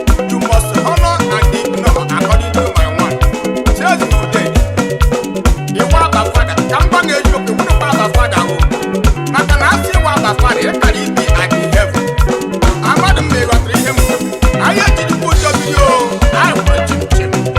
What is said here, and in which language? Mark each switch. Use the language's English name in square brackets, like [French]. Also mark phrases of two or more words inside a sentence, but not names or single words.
[English] You must honor and ignore according to my word. Says today, [Igbo] iwu aba fada, ka m gwa gị eziokwu, iwu dịkwa aba fada o. Maka na asị iwu aba fada, ị kara ibi [English] at the heaven. [Igbo] Amadụ m na ị ghọtara ihe m kwuru. Anyị ejirikwa ụjọ biri o, anyị kwere chim chim.